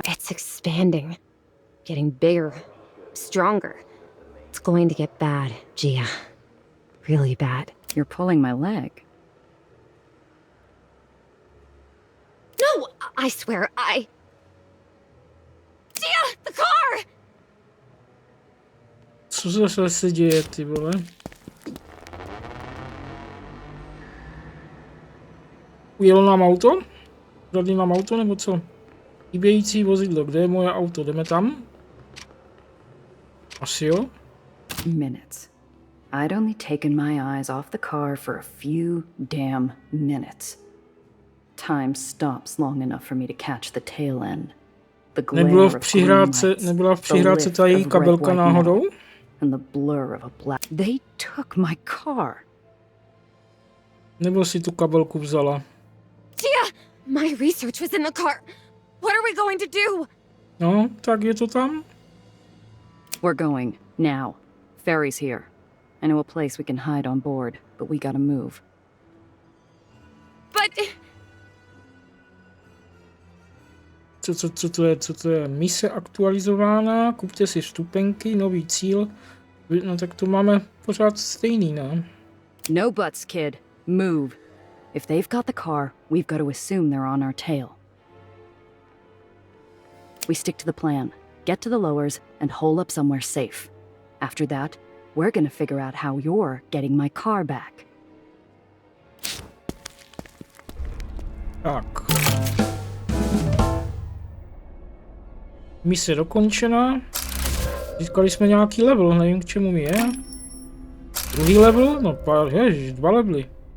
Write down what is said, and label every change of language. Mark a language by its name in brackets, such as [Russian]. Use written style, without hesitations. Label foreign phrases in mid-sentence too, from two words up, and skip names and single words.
[English] It's expanding. Getting bigger. Stronger. It's going to get bad, Gia. Really bad. You're pulling my leg. No! I swear, Gia! The car! [Czech] Co zase se děje, ty vole? Ujelo nám auto? Kradli nám auto, nebo co? Chybějící vozidlo, kde je moje auto? Jdeme tam? Asi jo? [English] Minutes. I'd only taken my eyes off the car for a few damn minutes. Time stops long enough for me to catch the tail end. The glare of [Czech] Nebyla v přihrádce ta její kabelka náhodou? [English] And the blur of a black... They took my car. [Czech] Nebo si tu kabelku vzala? [English] Gia! My research was in the car. What are we going to do? [Czech] No, tak je to tam? [English] We're going. Now. Ferry's here. I know a place we can hide on board, but we gotta move. But... [Czech] Co to je? Mise aktualizována, kupte si vstupenky, nový cíl. No tak to máme pořád stejný, ne? [English] No buts, kid. Move. If they've got the car, we've got to assume they're on our tail. We stick to the plan. Get to the lowers and hole up somewhere safe. After that, we're gonna figure out how you're getting my car back. [Czech] Tak. Mise dokončena. Získali jsme nějaký level, nevím k čemu mi je. Druhý level? No ježiš, 2 levely.